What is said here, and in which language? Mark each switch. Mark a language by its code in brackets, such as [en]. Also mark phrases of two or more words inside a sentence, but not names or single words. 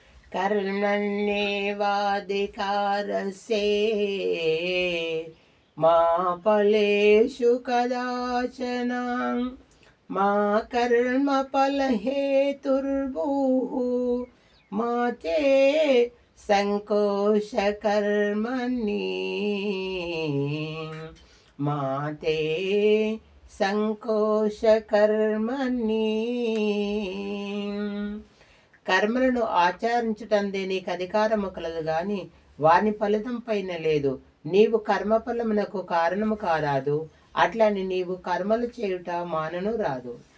[sa] कर्मण्येवाधिकारस्ते मा फलेषु कदाचन मा कर्मफलहेतुर्भूः मा ते संकोचकर्मणि मा ते సంకోశకర్మణి. [te] కర్మలను ఆచరించుటందే నీకు అధికారము కలదు గాని వాని ఫలితం పైన లేదు. నీవు కర్మఫలమునకు కారణము కారాదు, అట్లని నీవు కర్మలు చేయుట మానను రాదు.